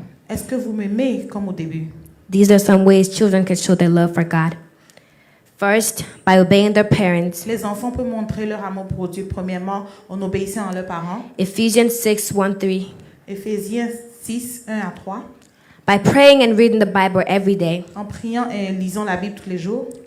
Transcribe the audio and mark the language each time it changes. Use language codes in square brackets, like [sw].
[fr] Est-ce que vous m'aimez comme au début? [en] These are some ways children can show their love for God. First, by obeying their parents. [fr] Les enfants peuvent montrer leur amour pour Dieu premièrement en obéissant à leurs parents. [en] Ephesians 6:1-3. [fr] Éphésiens 6, 1 à 3. [en] By praying and reading the Bible every day. [fr] en priant et lisant la Bible tous les jours.